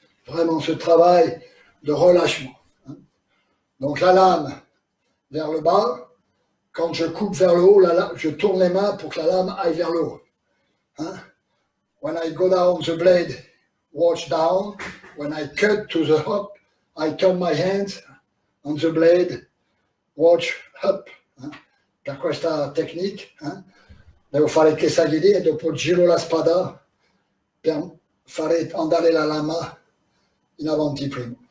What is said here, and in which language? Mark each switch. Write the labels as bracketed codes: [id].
[fr] Vraiment ce travail de relâchement. Donc la lame vers le bas. Quand je coupe vers le haut, je tourne les mains pour que la lame aille vers le haut. [en] When I go down the blade, watch down. When I cut to the up, I turn my hands on the blade, watch up. [it] Per questa tecnique, devo fare Kesagiri e dopo giro la spada per fare andare la lama in avanti prima.